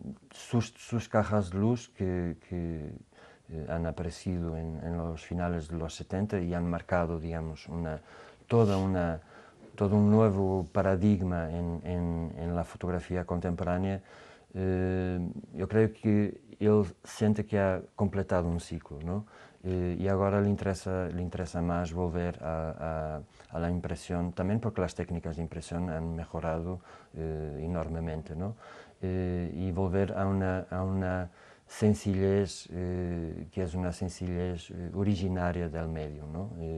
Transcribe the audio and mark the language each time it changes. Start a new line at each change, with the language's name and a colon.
Spanish: Sus cajas de luz que han aparecido en los finales de los 70 y han marcado, digamos, todo un nuevo paradigma en la fotografía contemporánea.
Portuguese: Eu creio que ele sente que ha completado um ciclo, não? E agora lhe interessa mais
Spanish: volver a la impresión, también porque las técnicas de impresión han mejorado enormemente, ¿no? Y volver a una sencillez que es una sencillez originaria del medio, ¿no?